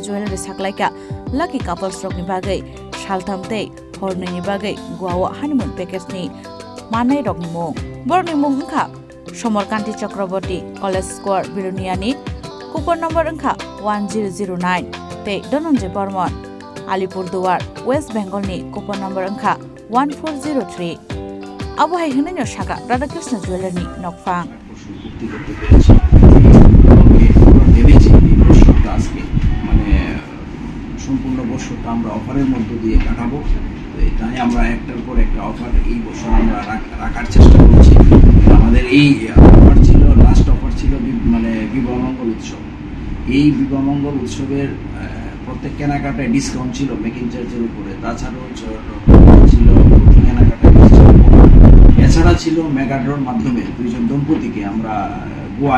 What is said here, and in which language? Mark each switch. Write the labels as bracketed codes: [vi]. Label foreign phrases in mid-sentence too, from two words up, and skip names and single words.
[trp] Jewelry saklaika [en] Lucky Couples [trp] Rokni bagai Shalthamtei Hornini bagai Guawa [en] Honeymoon Package [trp] ni Manai Rokni Mung Borni Mung Engka Somarkanti Chakraborty College Square Biruniani [en] Coupon number [trp] Engka 1009 Tei Dhananjay Barman Alipurduar West Bengal ni [en] Coupon number [trp] Engka 1403 Abo haikino Shaka Radhakrishna Jewelry ni Nokphang [bn] সম্পূর্ণ বছরটা আমরা অফারের মধ্য দিয়ে কাটাবো তাই আমরা একটার পর একটা অফার এই বছর আমরা রাখার চেষ্টা করছি আমাদের এই অফার ছিল [en] last offer [bn] ছিল মানে বিবাহ মঙ্গল উৎসব এই বিবাহ মঙ্গল উৎসবের প্রত্যেক কেনাকাটায় ডিসকাউন্ট ছিল [en] making charge-er [bn] উপরে তাছাড়াও ছিল কেনাকাটায় এছাড়া ছিল [en] mega draw-er [bn] মাধ্যমে দুইজন দম্পতিকে আমরা গোয়ায়